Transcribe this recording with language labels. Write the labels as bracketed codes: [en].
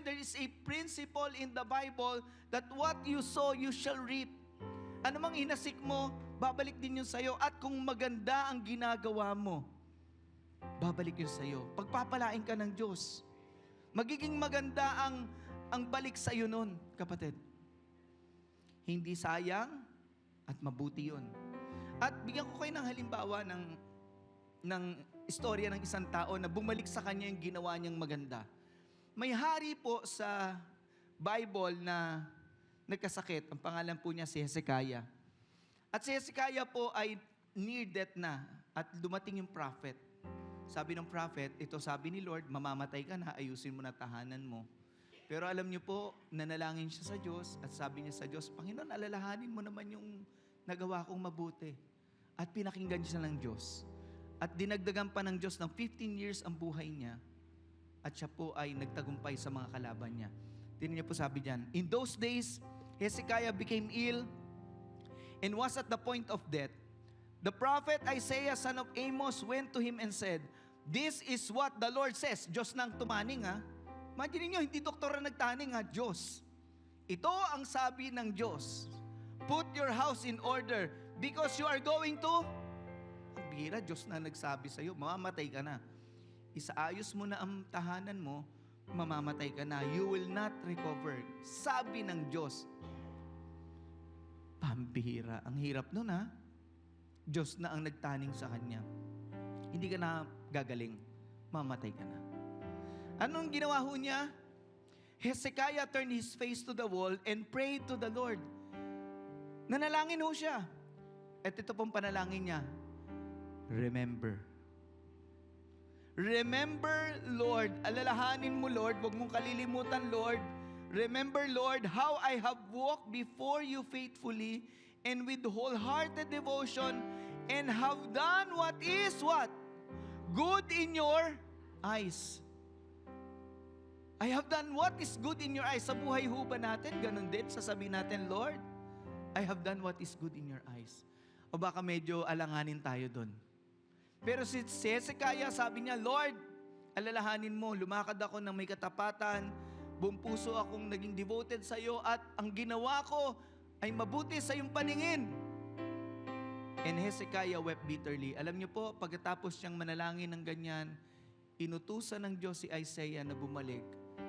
[en] There is a principle in the Bible that what you sow, you shall reap. [tl] Ano mang inasik mo, babalik din yun sa'yo. At kung maganda ang ginagawa mo, babalik yun sa'yo. Pagpapalain ka ng Diyos. Magiging maganda ang balik sa'yo nun, kapatid. Hindi sayang at mabuti yun. At bigyan ko kayo ng halimbawa ng istorya ng isang tao na bumalik sa kanya yung ginawa niyang maganda. May hari po sa Bible na nagkasakit. Ang pangalan po niya si Hezekiah. At si Hezekiah po ay near death na at dumating yung prophet. Sabi ng prophet, ito sabi ni Lord, mamamatay ka na, ayusin mo na tahanan mo. Pero alam niyo po, nanalangin siya sa Diyos at sabi niya sa Diyos, Panginoon, alalahanin mo naman yung nagawa kong mabuti. At pinakinggan siya ng Diyos. At dinagdagan pa ng Diyos ng 15 years ang buhay niya. At siya po ay nagtagumpay sa mga kalaban niya. Tingnan niyo po sabi diyan, [en] in those days, Hezekiah became ill and was at the point of death. The prophet Isaiah, son of Amos, went to him and said, this is what the Lord says. [tl] Diyos nang tumaning ha. Imagine niyo, hindi doktor na nagtaning ha, Diyos. Ito ang sabi ng Diyos. [en] Put your house in order because you are going to... [tl] Ang bihira, Diyos na nagsabi sa iyo, mamamatay ka na. Isaayos mo na ang tahanan mo, mamamatay ka na. [en] You will not recover. [tl] Sabi ng Diyos. Pambihira. Ang hirap nun ha. Diyos na ang nagtaning sa kanya. Hindi ka na gagaling. Mamatay ka na. Anong ginawa ho niya? [en] Hezekiah turned his face to the wall and prayed to the Lord. [tl] Nanalangin ho siya. At ito pong panalangin niya. [en] Remember. Remember, Lord. [tl] Alalahanin mo, Lord. Huwag mong kalilimutan, Lord. [en] Remember, Lord, how I have walked before you faithfully and with wholehearted devotion and have done what is what? Good in your eyes. I have done what is good in your eyes. [tl] Sa buhay ho ba natin, ganun din, sasabihin natin, [en] Lord, I have done what is good in your eyes. [tl] O baka medyo alanganin tayo doon. Pero si Hezekiah, sabi niya, Lord, alalahanin mo, lumakad ako ng may katapatan, buong puso akong naging devoted sa iyo, at ang ginawa ko ay mabuti sa iyong paningin. [en] And Hezekiah wept bitterly. [tl] Alam niyo po, pagkatapos siyang manalangin ng ganyan, inutusan ng Diyos si Isaiah na bumalik.